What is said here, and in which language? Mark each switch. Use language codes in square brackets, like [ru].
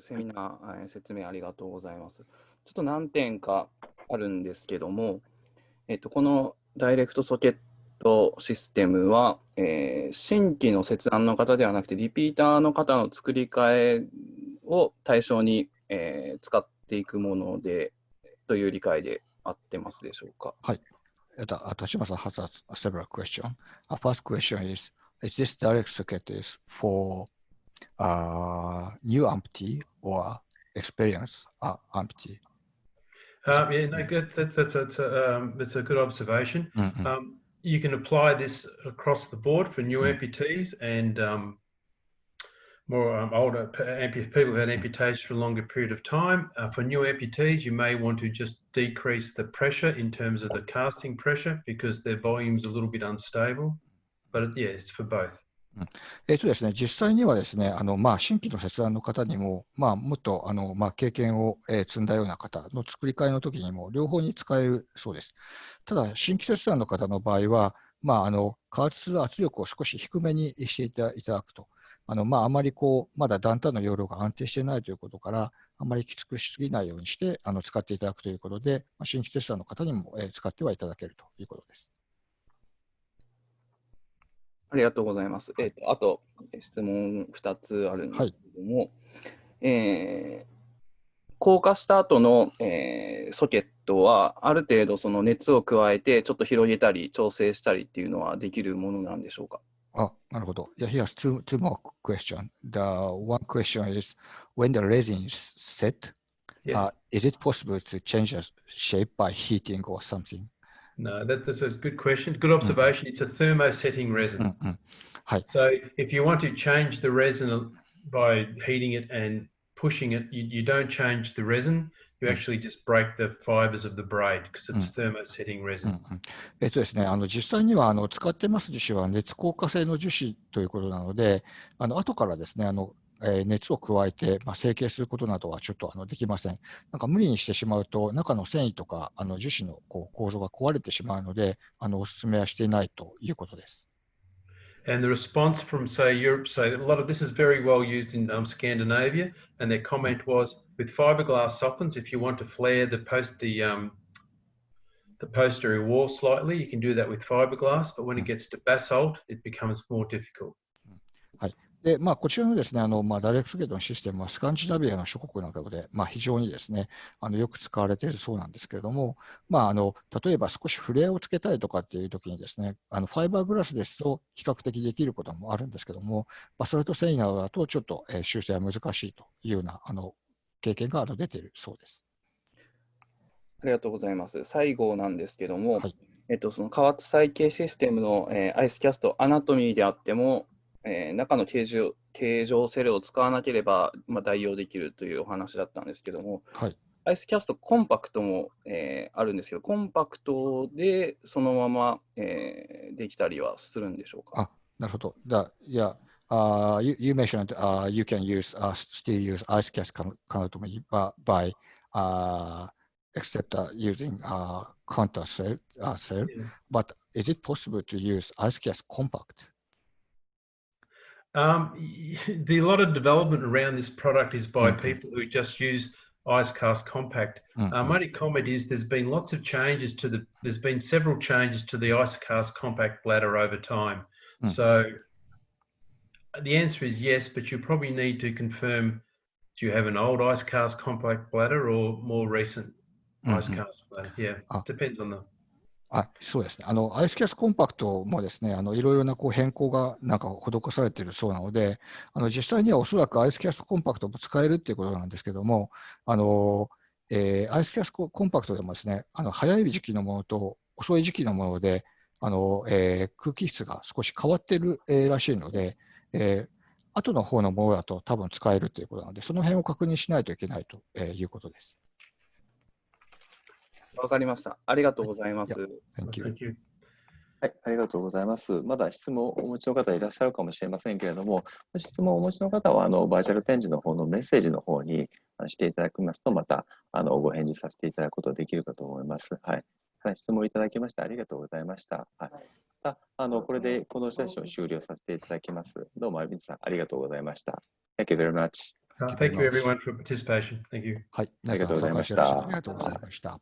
[ja] セミナー、説明ありがとうございます。ちょっと何点かあるんですけども、このダイレクトソケットシステムは、新規の切断の方ではなくて、リピーターの方の作り替えを対象に、使っていくものでという理解で合ってますでしょうか。はい。 [en] Tashima-san has several questions. First question is this direct socket is for new amputee or experienced amputee? Yeah, no, good. That's a good observation. You can apply this across the board for new amputees, and more older people who had amputations for a longer period of time. For new amputees, you may want to just decrease the pressure in terms of the casting pressure because their volume's a little bit unstable. But yeah, it's for both. [ja] ですね、実際にはですね、新規の切断の方にも、もっと経験を積んだような方の作り替えの時にも両方に使えるそうです。ただ、新規切断の方の場合は、加圧する圧力を少し低めにしていただくと。あまりまだ段々の容量が安定していないということから、あまりきつくしすぎないようにして使っていただくということで、新規切断の方にも使ってはいただけるということです。ありがとうございます。あと、質問2つあるんですけども、硬化した後の、ソケットは、ある程度その熱を加えて、ちょっと広げたり、調整したりっていうのはできるものなんでしょうか。なるほど。 [en] Yeah, here's two more questions. The one question is, when the resin is set, Yes. Is it possible to change the shape by heating or something? No, that's a good question. Good observation. It's a thermosetting resin. So if you want to change the resin by heating it and pushing it, you don't change the resin. You actually just break the fibers of the braid because it's thermosetting resin. [ja] ですね、実際には使ってます樹脂は熱硬化性の樹脂ということなので、後からですね、熱を加えて、成形することなどはちょっとできません。なんか無理にしてしまうと、中の繊維とか樹脂の構造が壊れてしまうので、お勧めはしていないということです。 [en] And the response from, say, Europe, say a lot of this is very well used in Scandinavia, and their comment was, with fiberglass sockets, if you want to flare the posterior wall slightly, you can do that with fiberglass, but when it gets to basalt, it becomes more difficult. [ja] でこちらのですね、ダイレクトソケットのシステムはスカンジナビアの諸国などで、非常にですね、よく使われているそうなんですけれども、例えば少しフレアをつけたいとかっていう時にですね、ファイバーグラスですと比較的できることもあるんですけども、バサルト繊維などだとちょっと修正は難しいというような経験が出ているそうです。ありがとうございます。最後なんですけども、その加圧再形システムの、アイスキャストアナトミーであっても、中の形状セルを使わなければ、代用できるというお話だったんですけども、アイスキャストコンパクトも、あるんですけど、コンパクトでそのまま、できたりはするんでしょうか。なるほど。 [en] Yeah, you mentioned you can still use ice cast anatomy by except using counter cell, but is it possible to use ice cast compact? A lot of development around this product is by people who just use ice cast compact. My only comment is there's been lots of changes there's been several changes to the ice cast compact bladder over time. So the answer is yes, but you probably need to confirm, do you have an old ice cast compact bladder or more recent ice cast bladder? Yeah, depends on the [ja] そうですね。アイスキャスコンパクトもですね、いろいろな変更が施されているそうなので、実際にはおそらくアイスキャスコンパクトも使えるっていうことなんですけども、アイスキャスコンパクトでもですね、早い時期のものと遅い時期のもので、空気質が少し変わっているらしいので、後の方のものだと多分使えるということなので、その辺を確認しないといけないということです。わかりました。ありがとうございます。 [en] Thank you. [ja] はい、ありがとうございます。まだ質問をお持ちの方いらっしゃるかもしれませんけれども、質問をお持ちの方はバーチャル展示の方のメッセージの方にしていただきますと、またご返事させていただくことができるかと思います。はい。質問いただきましてありがとうございました。はい、これでこのセッションを終了させていただきます。どうも、皆さんありがとうございました。 [en] Thank you very much. Thank you everyone for participation. Thank you. [ja] はい、ありがとうございました。ありがとうございました。